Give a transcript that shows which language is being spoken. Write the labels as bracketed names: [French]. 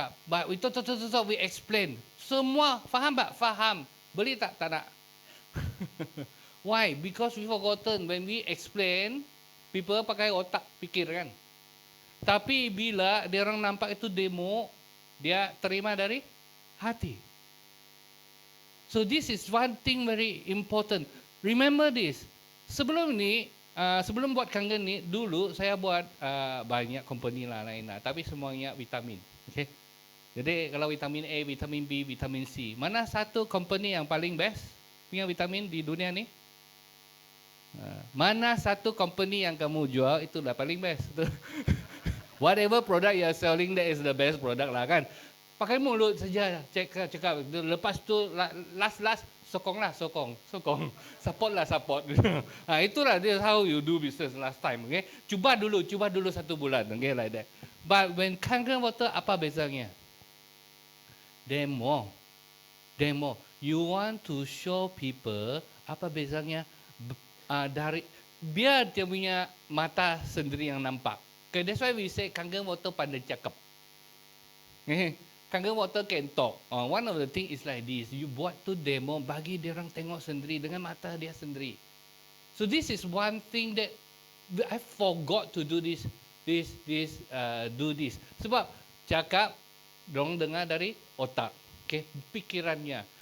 [English] But we talk, we explain. [Malay] Semua faham tak? Faham. Beli tak? Tak nak. [English] Why? Because we forgotten. When we explain, people [Malay] pakai otak pikir kan. Tapi bila dia orang nampak itu demo, dia terima dari hati. [English] So this is one thing very important. Remember this. [Malay] Sebelum ni, sebelum buat Kangen ni, dulu saya buat banyak company lain lah, tapi semuanya vitamin. Okay? Jadi kalau vitamin A, vitamin B, vitamin C, mana satu company yang paling best punya vitamin di dunia ni? Mana satu company yang kamu jual itulah paling best. [English] Whatever product you are selling, that is the best product lah kan. [Malay] Pakai mulut saja, cakap. Lepas tu last sokong. Support. [English] Itulah how you do business last time. Okay? [Malay] Cuba dulu 1 bulan. [English] Okay, like that. But when Kangen water, [Malay] apa bezanya? [English] Demo. You want to show people [Malay] apa bezanya dari biar dia punya mata sendiri yang nampak. [English] Okay, that's why we say Kangen water [Malay] pandai cakap. [English] Kangen water can talk. One of the thing is like this. [Malay] You buat tu demo, bagi dia orang tengok sendiri dengan mata dia sendiri. [English] So this is one thing that I forgot to do this. Do this. [Malay] Sebab cakap, dorang dengar dari otak, okay, pikirannya.